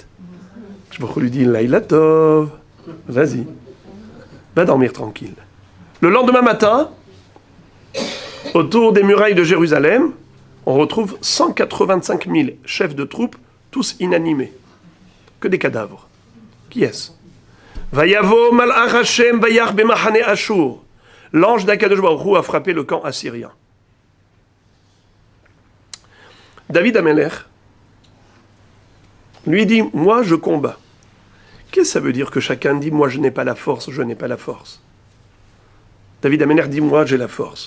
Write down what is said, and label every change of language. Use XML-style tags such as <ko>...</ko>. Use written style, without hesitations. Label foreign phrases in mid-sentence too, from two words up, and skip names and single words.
<fr>Je lui dis,</fr> <he>לילה טוב,</he> <fr>vas-y, va dormir tranquille. Le lendemain matin, autour des murailles de Jérusalem, on retrouve 185 000 chefs de troupes, tous inanimés. Que des cadavres. Qui est-ce?</fr> <he>ויבא מלאך ה' ויך במחנה אשור.</he> <fr>L'ange d'</fr> <he>הקדוש ברוך הוא</he> <fr>a frappé le camp assyrien. David Améler lui dit, moi je combats. Qu'est-ce que ça veut dire que chacun dit, moi je n'ai pas la force, je n'ai pas la force? David Améler dit, moi j'ai la force.</fr>